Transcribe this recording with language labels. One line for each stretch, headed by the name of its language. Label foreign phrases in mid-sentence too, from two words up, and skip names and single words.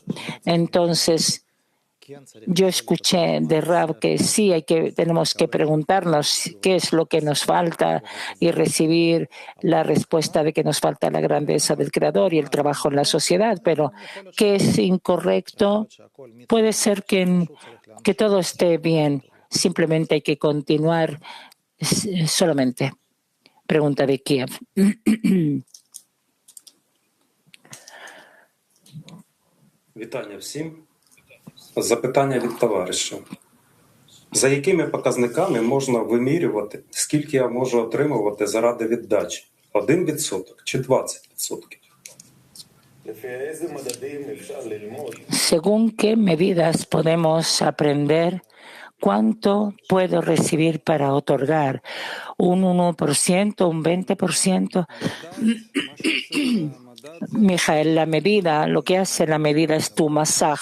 Spanish: Entonces, yo escuché de Rab que sí tenemos que preguntarnos qué es lo que nos falta y recibir la respuesta de que nos falta la grandeza del Creador y el trabajo en la sociedad, pero que es incorrecto. Puede ser que todo esté bien, simplemente hay que continuar solamente. Pregunta de Kiev.
Ukrainian: Вітання всім. Запитання від товариша. За якими показниками можна вимірювати, скільки я можу отримувати заради віддачі? 1% чи 20%?
Spanish: ¿Según qué medidas podemos aprender cuánto puedo recibir para otorgar? ¿Un 1%, un 20%? Mijael, la medida, lo que hace la medida es tu masaj.